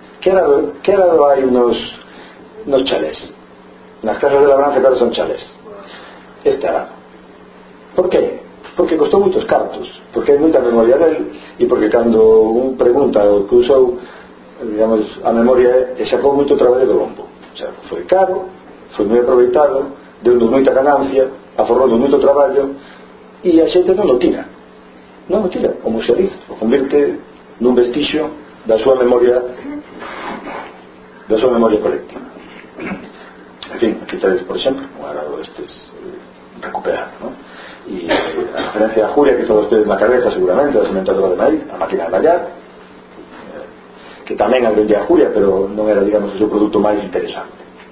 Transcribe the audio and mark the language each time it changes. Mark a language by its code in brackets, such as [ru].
[es] ¿Qué arado hay en los chalés? [gl] Nas casas de labranza, [es] claro, son chalés. Este arado. ¿Por qué? Porque costó muchos cartos, porque hay mucha memoria de él, y porque cuando un pregunta o que usó, [gl] digamos, a memoria e sacou moito traballo do lombo. O sea, foi caro, foi moi aproveitado, deu-nos moita ganancia, aforrou-nos moito traballo, e a xente non o tira. Non o tira, o musealiza, o convierte nun vestixo da súa memoria colectiva. En fin, aquí traes, por exemplo, un agrado destes recuperar, ¿no? Y a referencia a Julia, que todos ustedes na cabeza seguramente, a cementadora de maíz, a máquina de mallar, que tamén vendía a Julia, pero non era, digamos, o seu producto máis interesante.